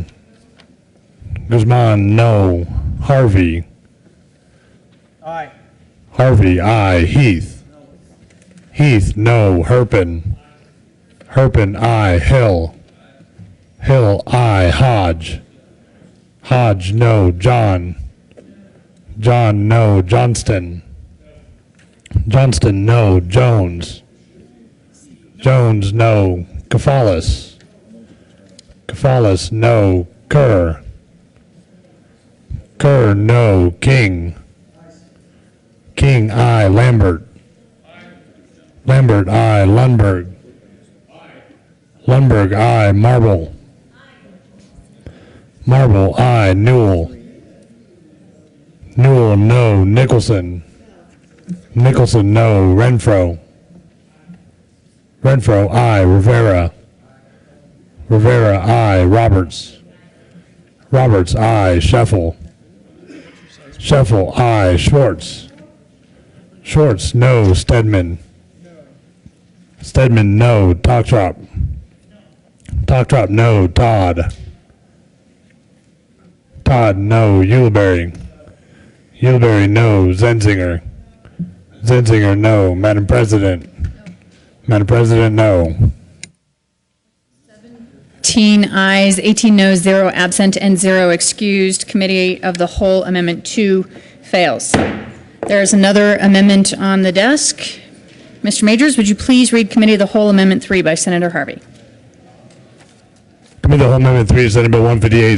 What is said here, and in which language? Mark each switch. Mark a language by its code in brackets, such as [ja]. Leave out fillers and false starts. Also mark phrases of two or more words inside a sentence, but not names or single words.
[en] Guzman, no. Harvey. Aye. Harvey, aye. Heath. Heath, no. Herpin. Herpin, aye. Hill. Hill, aye. Hodge. Hodge, no. John. John, no. Johnston. Johnston, no. Jones. Jones, no. Kefalis. Kefalis, no. Kerr. Kerr, no. King. King, aye. Lambert. Lambert, aye. Lundberg. Lundberg, aye. Marble. Marble, aye. Newell. Newell, no. Nicholson. Nicholson, no. Renfro. Renfro, aye. Rivera. Rivera, aye. Roberts. Roberts, aye. Scheffel. Scheffel, aye. Schwartz. Schwartz, no. Stedman. Stedman, no. Talktrop. Talktrop, no. Todd. Todd, no. Uleberry. Uleberry, no. Zenzinger. Zenzinger, no. Madam President. Madam President, no. 17 ayes, 18 noes, 0 absent, and 0 excused. Committee of the Whole Amendment 2 fails. There is another amendment on the desk. Mr. Majors, would you please read Committee of the Whole Amendment 3 by Senator Harvey? Committee of the Whole Amendment 3 to Senate Bill 158.